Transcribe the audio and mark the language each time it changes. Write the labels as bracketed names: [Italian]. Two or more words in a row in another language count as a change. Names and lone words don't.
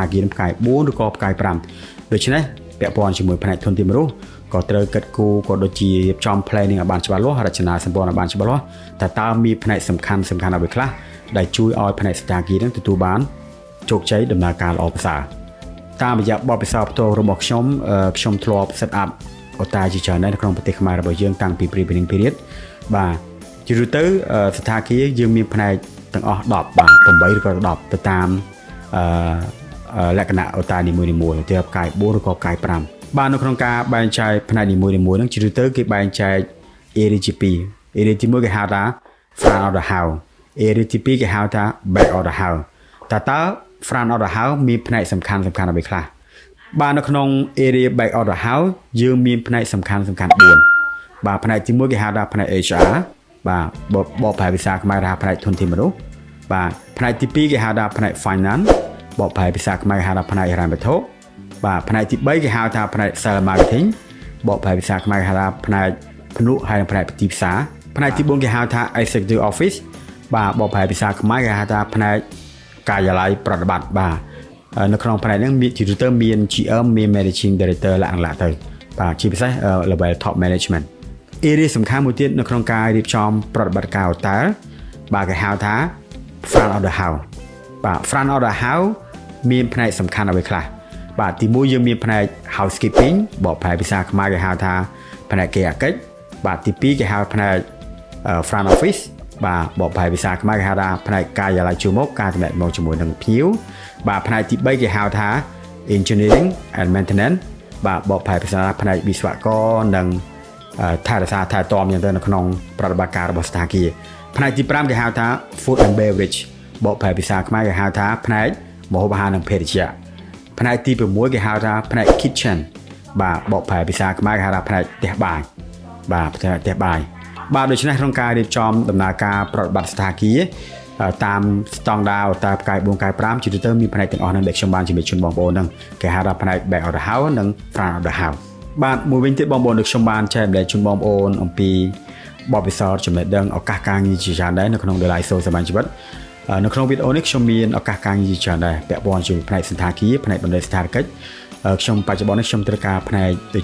[Khmer] គារផ្កាយ4ឬក៏ផ្កាយ5ដូច្នេះពាក់ព័ន្ធជាមួយផ្នែកធនធានមនុស្សក៏ត្រូវគិតគូរក៏ដូចជារៀបចំ planning ឲ្យបានច្បាស់លាស់រចនាសម្ព័ន្ធឲ្យបានច្បាស់លាស់តើមានផ្នែកសំខាន់ អ្វីខ្លះដែលជួយឲ្យផ្នែកសណ្ឋាគារនឹងទទួលបានជោគជ័យដំណើរការល្អប្រសើរតាមរយៈបទពិសោធន៍ផ្ទាល់របស់ខ្ញុំធ្លាប់ [English] set up [Khmer] អូតាជាច្រើននៅក្នុងប្រ ទេសខ្មែររបស់យើងតាំងពី [English] pre-planning period [Khmer] បាទជាទូទៅសណ្ឋាគារយើងមានផ្នែកទាំងអស់10បាទ8ឬក៏10 ទៅតាមលក្ខណៈអូតានីមួយៗទៅផ្កាយ4ឬក៏ផ្កាយ5បាទនៅក្នុងការបែងចែកផ្នែកនីមួយៗហ្នឹងជាទូទៅគេបែងចែក area ទី2 area ទី1គេហៅថា [English] front of the house [Khmer] area ទី2គេហៅថា [English] back of the house [Khmer] តើ [English] front of the house [Khmer] មានផ្នែកសំខាន់អ្វីខ្លះបាទនៅក្នុង [English] area back of the house [Khmer] យើងមានផ្នែកសំខាន់ 4បាទផ្នែកទី1គេហៅថាផ្នែក HR បាទបកប្រែភាសាខ្មែរថាផ្នែកធនធានមនុស្សបាទផ្នែកទី2គេហៅថាផ្នែក finance បកប្រែភាសាខ្មែរហៅថាផ្នែកហិរញ្ញវត្ថុបាទផ្នែកទី3គេហៅថាផ្នែក [English] sales marketing [Khmer] បកប្រែភាសាខ្មែរហៅថាផ្នែកភ្នាក់ហើយផ្នែកទីផ្សារផ្នែកទី4គេហៅថា [English] executive office [Khmer] បាទបកប្រែភាសាខ្មែរគេហៅថាផ្នែកការិយាល័យប្រតិបត្តិ បាទនៅក្នុងផ្នែកហ្នឹងមានជាទូទៅមាន GM មាន [English] managing director [Khmer] លក្ខណៈទៅបាទជាពិសេស [English] level top management area [Khmer] សំខាន់មួយទៀតនៅក្នុងការរៀបចំប្រតិបត្តិការ hotel បាទគេហៅថា [English] front of the house [Khmer] បាទ [English] front of the house [Khmer] មានផ្នែកសំខាន់អ្វីខ្លះបាទទី1 យើងមានផ្នែក housekeeping បកប្រែភាសាខ្មែរគេហៅថាផ្នែកគេអាកិច្ចបាទទី2គេហៅផ្នែក [English] front office [Khmer] បាទបកប្រែភាសាខ្មែរគេហៅថាផ្នែកការិយាល័យជួរមុខការទំនាក់ទំនងជាមួយនឹងភ្ញៀវបាទ ផ្នែកទី3គេហៅថា [English] engineering and maintenance [Khmer] បាទបកប្រែភាសាផ្នែកវិស្វករនិងថែរក្សាថែទាំយ៉ាងទៅនៅក្នុងប្រតិបត្តិការរបស់សណ្ឋាគារផ្នែកទី 5គេហៅថា [English] food and beverage [Khmer] បកប្រែភាសាខ្មែរគេហៅថាផ្នែកម្ហូបអាហារនិងភេសជ្ជៈផ្នែកទី6គេហៅ ថាផ្នែក kitchen បាទបកប្រែភាសាខ្មែរគេហៅថាផ្នែកផ្ទះបាយបាទផ្ទះបាយបាទដូច្នេះក្នុងការរៀបចំដំណើរការប្រតិបត្តិសណ្ឋាគារតាមស្តង់ដារអូតាផ្កាយ4ផ្កាយ5ជាទូទៅមានផ្នែកទាំងអស់ហ្នឹងដែលខ្ញុំបានជំរាបជូនបងប្អូនហ្នឹងគេហៅថាផ្នែក [English] back of the house [Khmer] និង [English] front of the house [Khmer] បាទមួយវិញទៀតបងប្អូនខ្ញុំបានចែករំលែកជូនបងប្អូនអំពីបទពិសោធន៍ចំណេះដឹងឱកាសការងារជាច្រើនដែរនៅក្នុង The Live Show សមាជិកជីវិត នៅក្នុងវីដេអូនេះខ្ញុំមានឱកាសការងារច្រើនដែរពាក់ព័ន្ធជាមួយផ្នែកសន្តាគារផ្នែកបណ្ដេញស្ថានកិច្ចខ្ញុំបច្ចុប្បន្ននេះខ្ញុំត្រូវការផ្នែកដូច